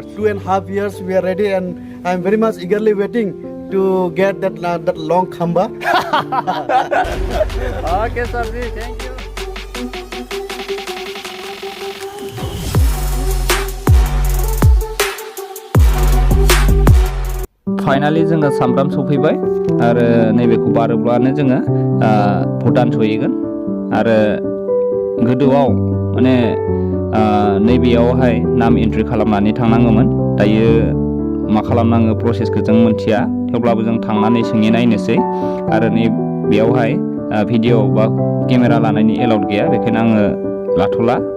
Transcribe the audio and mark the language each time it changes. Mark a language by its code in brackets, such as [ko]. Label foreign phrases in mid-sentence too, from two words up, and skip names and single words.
[en] 2.5 years, we are ready, and I am very much eagerly waiting to get that long khamba. Okay, sir. Thank you. [brx] Finally जोङो सामब्राम सफैबाय आरो नैबेखौ बारोब्लानो जोङो भुटान सहैगोन आरो गोदोआव माने नैबेयावहाय नाम एन्ट्रि खालामनानै थांनाङोमोन दायो मा खालामनाङो प्रसेसखौ जों मिन्थिया थेवब्लाबो जों थांनानै सोंना नायनोसै आरो नै बेयावहाय भिडिअ बा केमेरा लानायनि एलाउड गैया बेखायनो आङो लाथ'ला